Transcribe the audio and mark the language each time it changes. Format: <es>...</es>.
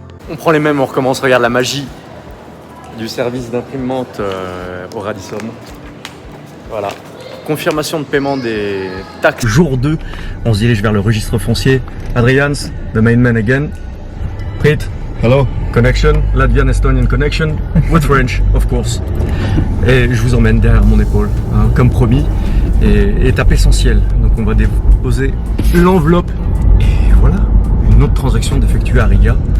<fr>On reprend les mêmes, on recommence. Regarde la magie du service d'imprimante au Radisson. Voilà. Confirmation de paiement des taxes. Jour 2, on se dirige vers le registre foncier.</fr> <en>Adrians, the main man again. Prit, hello. Connection, Latvian Estonian connection, with French, of course.</en> <fr>Et je vous emmène derrière mon épaule, hein, comme promis. Et étape essentielle. Donc on va déposer l'enveloppe. Et voilà, une autre transaction d'effectuer à Riga.</fr>